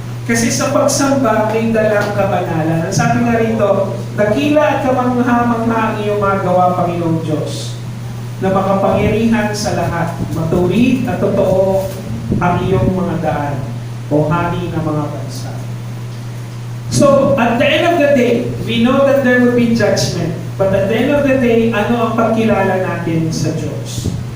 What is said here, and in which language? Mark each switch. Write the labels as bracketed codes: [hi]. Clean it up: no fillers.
[tl] Kasi sa pagsamba, may dalang kabanalan. Ang sabi nga rito, dakila at kamangha-mangha ang iyong magawa, Panginoong Diyos, na makapangyarihan sa lahat, matuwid at totoo ang iyong mga daan, o hari ng mga bansa. [en] So, at the end of the day, we know that there will be judgment. But at the end of the day, [tl] ano ang pagkilala natin sa Diyos?